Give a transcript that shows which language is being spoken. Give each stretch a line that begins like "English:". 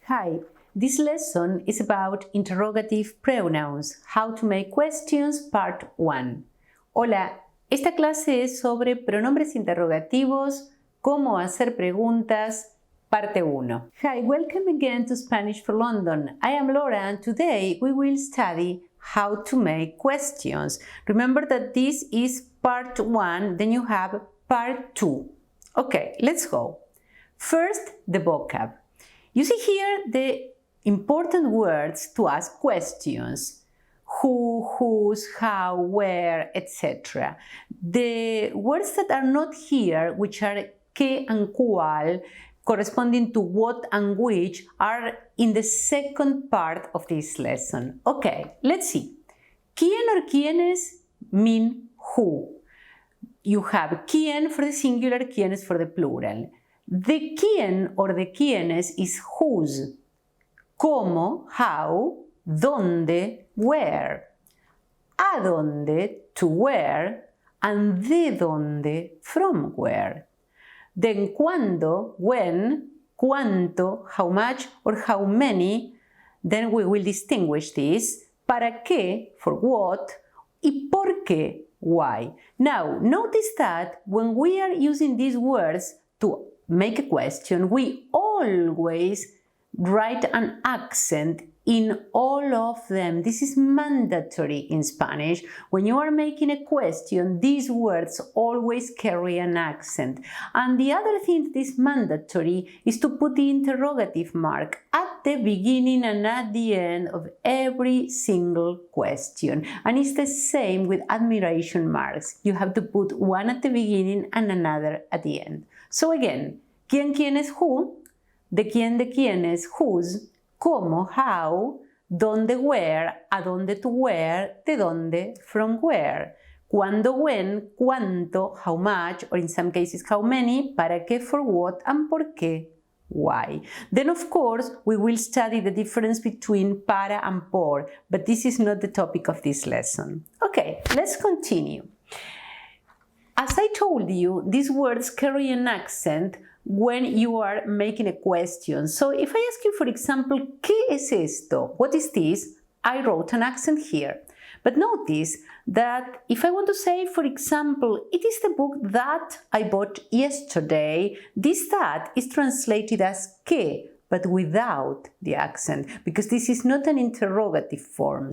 English: Hi, this lesson is about interrogative pronouns, how to make questions, part 1.
Spanish: Hola, esta clase es sobre pronombres interrogativos, cómo hacer preguntas, parte 1.
English: Hi, welcome again to Spanish for London. I am Laura and today we will study how to make questions. Remember that this is part 1, then you have part 2. Okay, let's go. First, the vocab. You see here the important words to ask questions. Who, whose, how, where, etc. The words that are not here, which are que and cual, corresponding to what and which, are in the second part of this lesson. Okay, let's see. ¿Quién or quiénes mean who. You have quién for the singular, quiénes for the plural. The quién or the quiénes is whose. ¿Cómo, how, dónde, where. ¿A dónde, to where, and de dónde, from where. Then cuándo, when, cuánto, how much or how many, then we will distinguish this. ¿Para qué, for what, y por qué, why. Now, notice that when we are using these words to make a question, we always write an accent in all of them. This is mandatory in Spanish. When you are making a question, these words always carry an accent. And the other thing that is mandatory is to put the interrogative mark at the beginning and at the end of every single question. And it's the same with admiration marks. You have to put one at the beginning and another at the end. So again, ¿quién, quién es who? De quién es whose, cómo, how, dónde, where, a dónde, to where, de dónde, from where, cuándo, when, cuánto, how much, or in some cases how many, para qué, for what, and por qué, why. Then of course we will study the difference between para and por, but this is not the topic of this lesson. Okay, let's continue. As I told you, these words carry an accent when you are making a question. So if I ask you, for example,
Spanish: ¿qué es esto?
English: What is this? I wrote an accent here. But notice that if I want to say, for example, it is the book that I bought yesterday, this that is translated as ¿qué? But without the accent, because this is not an interrogative form.